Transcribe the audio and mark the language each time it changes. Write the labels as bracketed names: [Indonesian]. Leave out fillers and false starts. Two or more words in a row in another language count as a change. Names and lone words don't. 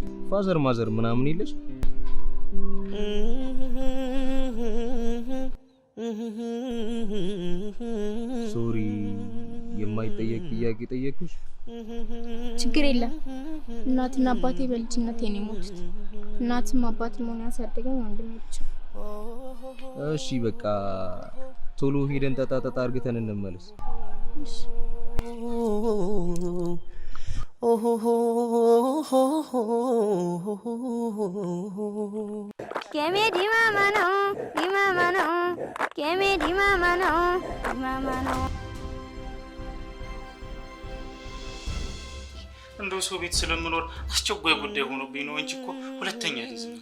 [Amharic] ፋዘር ማዘር ምናምን የለሽ? ሶሪ፣ የማይጠየቅ ጥያቄ ጠየቅኩሽ። ችግር የለም። እናትና አባቴ በልጅነቴ ነው የሞቱት። እናትም አባትም ሆነ ያሳደገኝ ወንድሜ ብቻ። እሺ በቃ ቶሎ ሄደን ጠጣ አርግተን እንመለስ። Keme di mama no, keme di mama no. እንደው ሰው ቤት ስለምኖር አስቸኳይ ጉዳይ ሆኖብኝ ነው እንጂ እኮ ሁለተኛ ጊዜ ነው።